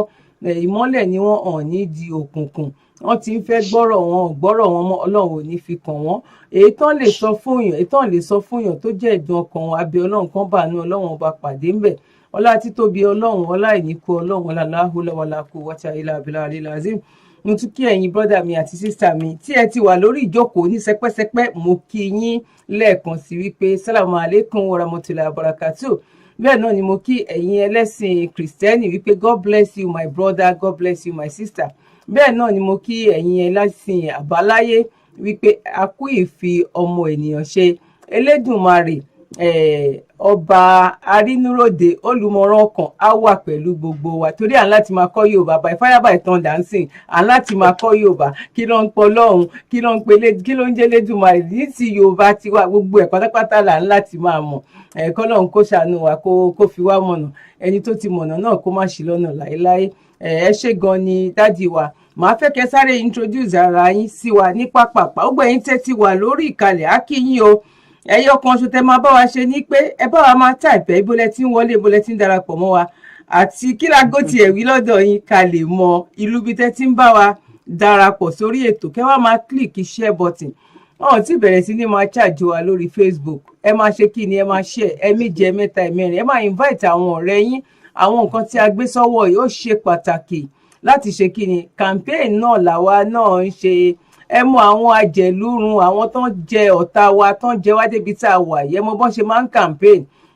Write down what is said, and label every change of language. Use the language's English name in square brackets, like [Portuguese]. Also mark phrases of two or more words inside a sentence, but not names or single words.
[Yoruba] Ìmọ́lẹ̀ ni wọ́n hàn ní di òkùnkùn. Wọ́n ti ń fẹ́ gbọ́rọ̀ wọn mọ́, Ọlọ́run ò ní fi kàn wọ́n. Èyí tán lè sọ fún èèyàn tó jẹ́ ìdùn ọkàn wọn, abẹ́ Ọlọ́run kan bá àánú Ọlọ́run ọba pàdé ńbẹ̀. Ọlá títóbi Ọlọ́run, ọlá ìníkù Ọlọ́run, ọlá láhùlà [Arabic] ولا قوة إلا بالله العظيم. [Yoruba] Mo tún kí ẹ̀yin brọ́dà mi àti sísà mi tí ẹ ti wà lórí ìjókòó ní sẹpẹ́sẹpẹ́, mo kí yín lẹ́ẹ̀kan sí wípé [Arabic] السلام عليكم ورحمة الله وبركاته. [Yoruba] Bẹ́ẹ̀ náà ni mo kí ẹ̀yin ẹlẹ́sìn Kristẹni wípé [English] God bless you my brother, God bless you my sister. [Yoruba] Bẹ́ẹ̀ náà ni mo kí ẹ̀yin ẹlẹ́sìn àbáláyé wípé a kú ìfi ọmọ ènìyàn ṣe. Elédùmarè ọba arínúròde olùmọ̀ràn ọkàn á wà pẹ̀lú gbogbo wa, torí à ń láti máa kọ́ Yorùbá [English] by fire by thunder dancing, [Yoruba] à ń láti máa kọ́ Yorùbá. Kí ló ń pọ̀ lọ́hùn, kí ló ń jẹ́ Elédùmarè ní ti Yorùbá tiwa, gbogbo ẹ̀ pátápátá là ń láti máa mọ̀. Kọ́lọ́hun kó ṣàánú wa, kó fi wá mọ̀nà. Ẹni tó ti mọ̀nà náà kó má ṣì lọ́nà láéláé. Ẹ ṣé gan ni dádì wa. Màá fẹ́ kẹ́ sáré introduce ara yín sí wa ní pápápá. Ó gbẹ̀yìn tẹ́ ti wà lórí ìkàlẹ̀, á kí yín o. Ẹyọ kan ṣo tẹ́ máa bá wa ṣe ní pé ẹ bá wa máa type ibo lẹ ti ń wọlé, ibo lẹ ti ń darapọ̀ mọ́ wa, àti kí lágò tiẹ̀ wí lọ́dọ̀ yín ká lè mọ ìlú bí tẹ́ ti ń bá wa darapọ̀ sórí ètò. Kẹ́ wá máa [English] click share button. [Yoruba] Ọ̀hún tí bẹ̀rẹ̀ sí ní máa charge wa lórí Facebook. Ẹ máa ṣe kí ni, ẹ máa share, ẹ méje, ẹ mẹ́ta, ẹ mẹ́rin. Ẹ máa invite àwọn ọ̀rẹ́ yín. Àwọn nǹkan tí a gbé sọ́wọ́ yìí ó ṣe pàtàkì láti ṣe kí ni. Campaign náà làwa náà ń ṣe. Ẹ mọ àwọn ajẹlúrun, àwọn tán jẹ ọ̀tá wa, tán jẹ wá débi tá a wà yìí, ẹ mọ bọ́n ṣe máa ń campaign.